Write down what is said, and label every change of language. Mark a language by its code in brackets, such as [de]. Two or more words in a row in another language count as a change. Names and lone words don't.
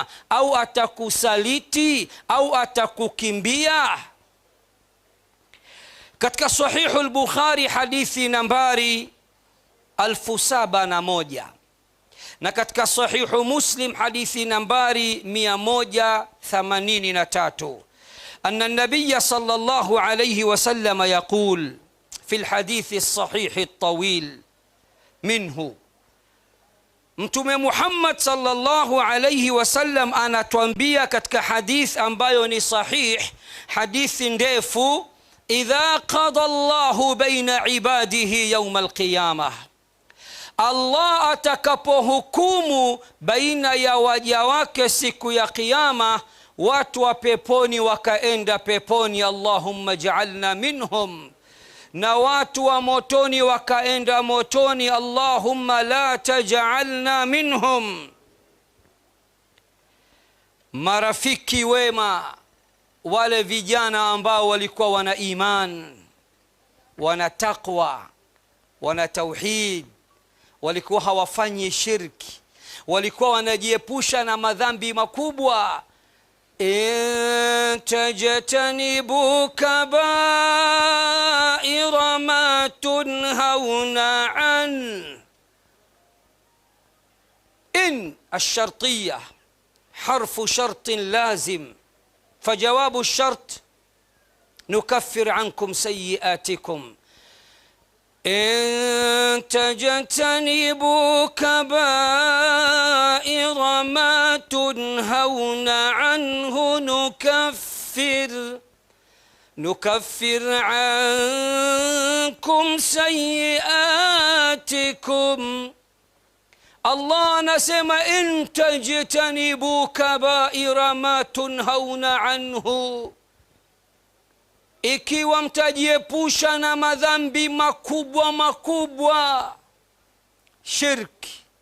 [sw] Au atakusaliti? Au atakukimbia? Katika Sahihu al-Bukhari hadithi nambari 1071, na katika Sahihu Muslim hadithi nambari 183, [ar] أن النبي صلى الله عليه وسلم يقول في الحديث الصحيح الطويل منه, [sw] Mtume Muhammad [ar] صلى الله عليه وسلم [sw] anatuambia katika hadith ambayo ni sahih, hadithi ndefu, [ar] إذا قضى الله بين عباده يوم القيامة, [sw] Allah atakapohukumu baina ya waja wake siku ya Kiyama, watu wa peponi wakaenda peponi, [ar] اللهم اجعلنا منهم, [sw] na watu wa motoni wakaenda motoni, [ar] اللهم لا تجعلنا منهم. [sw] Marafiki wema, wale vijana ambao walikuwa wana iman, wana taqwa, wana tauhid, walikuwa hawafanyi shirki, walikuwa wanajiepusha na madhambi makubwa. [ar] إن تجتنبوا كبائر ما تنهون عن. إن الشرطية حرف شرط لازم, فجواب الشرط نكفر عنكم سيئاتكم. إن تجتنبوا كبائر ما تنهون عنه نكفر عنكم سيئاتكم. [sw] Allah anasema [ar] إن تجتنبوا كبائر ما تنهون عنه, [sw] ikiwa mtajiepusha na madhambi makubwa makubwa, shirki,